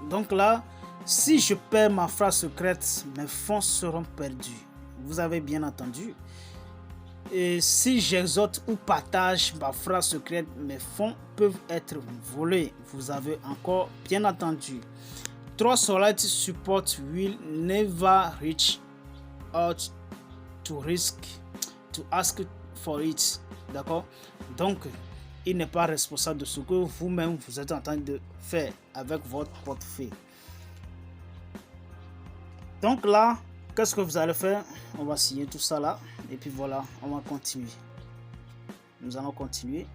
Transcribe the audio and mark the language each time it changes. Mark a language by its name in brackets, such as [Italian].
[French] Donc là, si je perds ma phrase secrète, mes fonds seront perdus. Vous avez bien entendu. Et si j'exhorte ou partage ma phrase secrète, mes fonds peuvent être volés. Vous avez encore bien entendu. [English] Trustwallet support will never reach out to ask for it. [French] D'accord? Donc, il n'est pas responsable de ce que vous-même vous êtes en train de faire avec votre portefeuille. Donc là, qu'est-ce que vous allez faire? On va signer tout ça là. Et puis voilà, on va continuer. Nous allons continuer.